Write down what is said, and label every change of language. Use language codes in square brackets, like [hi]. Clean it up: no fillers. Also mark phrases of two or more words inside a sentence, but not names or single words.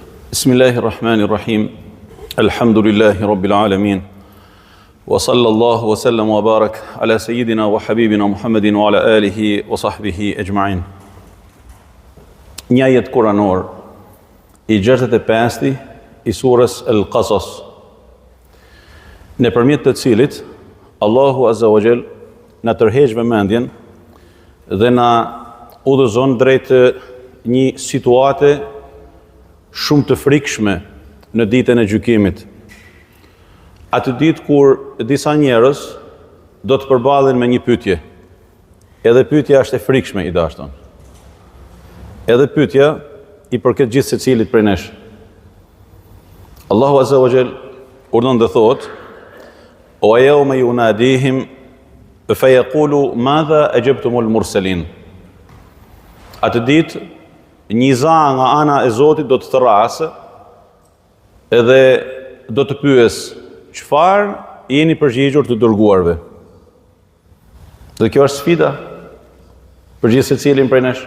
[ar] بسم الله الرحمن الرحيم الحمد لله رب العالمين. وصلى الله وسلم وبارك على سيدنا وحبيبنا محمد وعلى آله وصحبه أجمعين. [sq] Një ajet kuranor i 65 i surës Al-Qasas, nëpërmjet të cilit Allahu [ar] عز وجل [sq] na tërheq vëmendjen dhe na udhëzon drejt një situate shumë të frikshme në ditën e gjykimit. Atë ditë kur disa njerëz do të përballen me një pyetje. Edhe pyetja është e frikshme, i dashur. Edhe pyetja i përket gjithë secilit prej nesh. Allahu [ar] عز وجل [sq] urdhon dhe thotë: [ar] "ويوم يناديهم فيقول ماذا أجبتم المرسلين." [sq] Atë ditë një za nga ana e Zotit do të thrasë edhe do të pyes: çfarë jeni përgjigjur të dërguarve? Dhe kjo është sfida për gjithë secilin prej nesh.